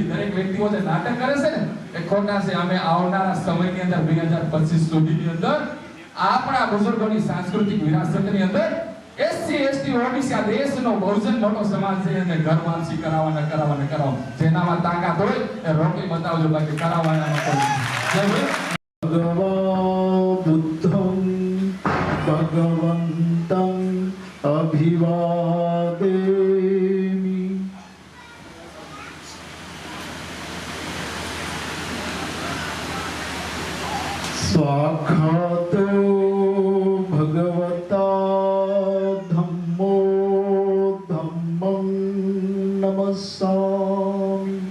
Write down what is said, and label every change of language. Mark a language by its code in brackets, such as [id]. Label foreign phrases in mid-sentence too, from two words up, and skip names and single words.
[gu] દરેક વ્યક્તિઓ જે નાટક કરે છે ને એ ખોટા છે. અમે આવનારા સમયની અંદર 2025 સુધીની અંદર આપણા બુઝુર્ગોની સાંસ્કૃતિક વિરાસતની અંદર એસસી એસટી ઓબીસી આ દેશનો બહુજન મોટો સમાજ છે એને ઘર વાપસી કરાવવાના. જેનામાં તાકાત હોય એ રોકી બતાવજો, બાકી કરાવવાના નથી. [pi] बुद्धं भगवन्तं अभिवादेमि. स्वाक्षातो भगवता धम्मो धम्मं नमस्सामि.